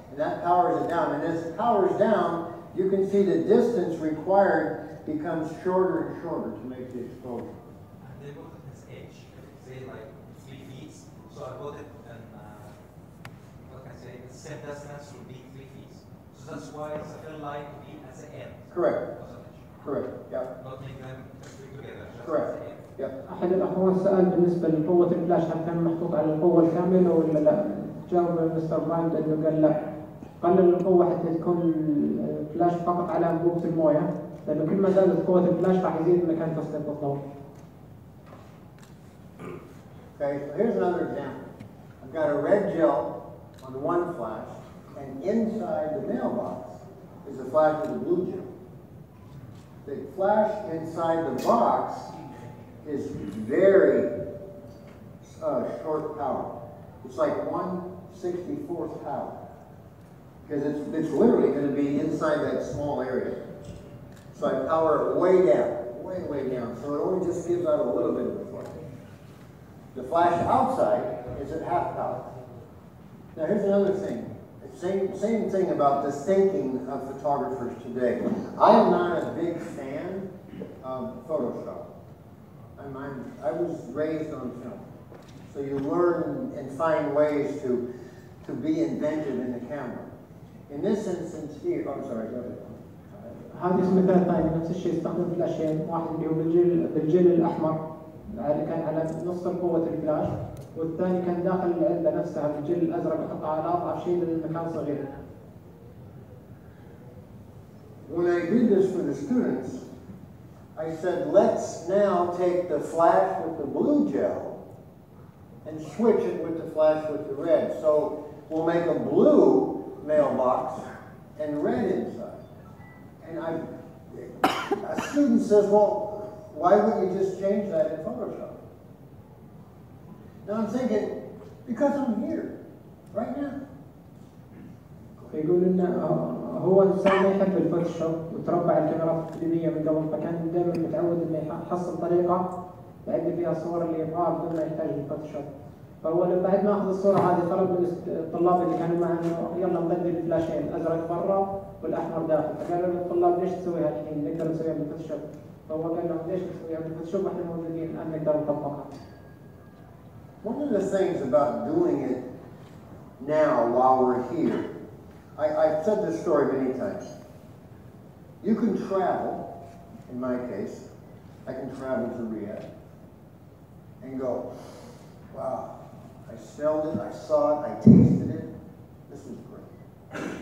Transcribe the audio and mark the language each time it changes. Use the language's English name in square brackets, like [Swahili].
[English] And that powers it down. And as it powers down, you can see the distance required becomes shorter and shorter to make the exposure. And they put it as edge, say like 3 feet. So I put it in, what can I say, the same distance would be 3 feet. So that's why it's a fill light would be at the end. Correct. Of the edge. Correct. Yep. Not make them stick together, just Correct. at the end. Yep. [Arabic] أحد الأخوان سأل بالنسبة لقوة الفلاش هل كان محطوط على القوة الكاملة ولا لا؟ جاوب مستر براين بأنه قال لا، قلل القوة حتى تكون الفلاش فقط على أنبوبة الموية، لأنه كل ما زادت قوة الفلاش راح يزيد مكان تسليط الضوء. [English] Okay, so here's another example. I've got a red gel on one flash, and inside the mailbox is a flash with a blue gel. The flash inside the box is very short power. It's like 1/64th power. Because it's literally going to be inside that small area. So I power it way down, way down. So it only just gives out a little bit of the flash. The flash outside is at half power. Now here's another thing. Same thing about the thinking of photographers today. I am not a big fan of Photoshop. I was raised on film. So you learn and find ways to be inventive in the camera. In this instance here, I'm sorry, go ahead. [Arabic] هذا مثال ثاني نفس الشيء، استخدم فلاشين، واحد اللي هو بالجل الأحمر اللي كان على نص قوة الفلاش، والثاني كان داخل العلبة نفسها بالجل الأزرق، يحطها على أضعف شيء للمكان صغير. [English] When I did this for the students, I said, let's now take the flash with the blue gel and switch it with the flash with the red. So we'll make a blue mailbox and red inside. And a student says, well, why wouldn't you just change that in Photoshop? Now I'm thinking, because I'm here, right now. [Arabic] يقول إن هو إنسان ما يحب الفوتوشوب وتربى على الكاميرات التقليدية من قبل، فكان دائما متعود إنه يحصل طريقة يعد فيها الصور اللي يبغاها بدون ما يحتاج الفوتوشوب. فهو لما بعد ما أخذ الصورة هذه طلب من الطلاب اللي كانوا معه إنه يلا نبدل الفلاشين، الأزرق برا والأحمر داخل، فقالوا للطلاب ليش تسويها الحين؟ نقدر نسويها بالفوتوشوب. فهو قال لهم ليش تسويها بالفوتوشوب؟ إحنا موجودين الآن نقدر نطبقها. [English] One of the things about doing it now while we're here, I've said this story many times. You can travel, in my case, I can travel to Riyadh and go, wow, I smelled it, I saw it, I tasted it, this was great.